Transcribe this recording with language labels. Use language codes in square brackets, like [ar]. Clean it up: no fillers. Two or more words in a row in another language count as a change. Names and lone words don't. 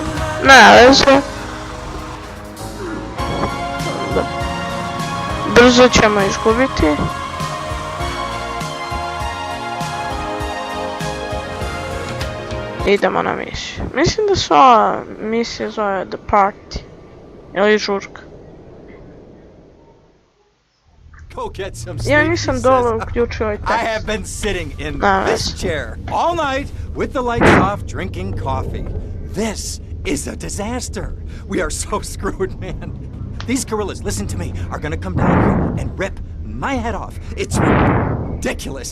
[sr] Ne veze. Brzo ćemo izgubiti. Idemo na misiju. Mislim da se ova misija zove The Party. Ili žurka. [en] Go get some sleep, [sr] Ja nisam dobro uključio ovaj [en] I [sr] tekst. [en] have been sitting in Nah, this chair all night with the lights off drinking coffee. This is a disaster. We are so screwed, man. These gorillas, listen to me, are gonna come down here and rip my head off. It's ridiculous.